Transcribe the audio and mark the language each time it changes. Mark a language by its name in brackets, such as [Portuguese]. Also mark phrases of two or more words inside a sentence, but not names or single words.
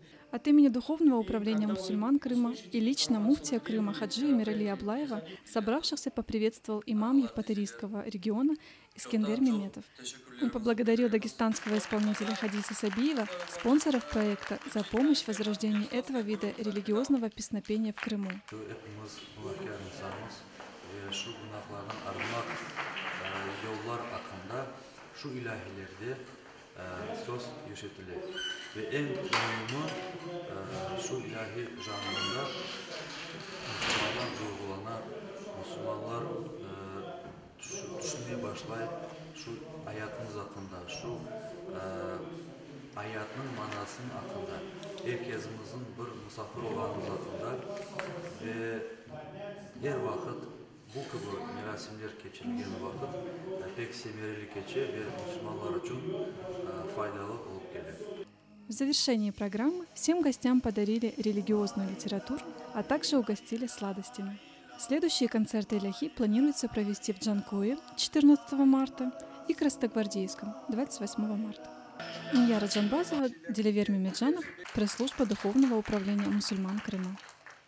[Russian] От имени Духовного управления мусульман Крыма и лично муфтия Крыма Хаджи Эмирали Аблаева собравшихся поприветствовал имам Евпаторийского региона Искендер Меметов. Он поблагодарил дагестанского исполнителя Хадиса Сабиева, спонсоров проекта, за помощь в возрождении этого вида религиозного песнопения в Крыму. [Crimean Tatar] Söz yaşatılıyor ve en mühimi şu ilahi janrında Müslümanlar duygularına, Müslümanlar düşünmeye başlayıp şu hayatımız hakkında, şu hayatın manasının hakkında, herkesimizin bir misafir olanımız hakkında ve her vakit bu gibi merasimler geçirilgen vakit pek semereli geçe ve Müslümanlar için faydalı olup gelir. [Russian] В завершении программы всем гостям подарили религиозную литературу, а также угостили сладостями. Следующие концерты иляхи планируется провести в Джанкое 14 марта и Красногвардейском 28 марта. Нияра Джанбазова, Делевер Мемеджанов, пресс-служба Духовного управления мусульман Крыма.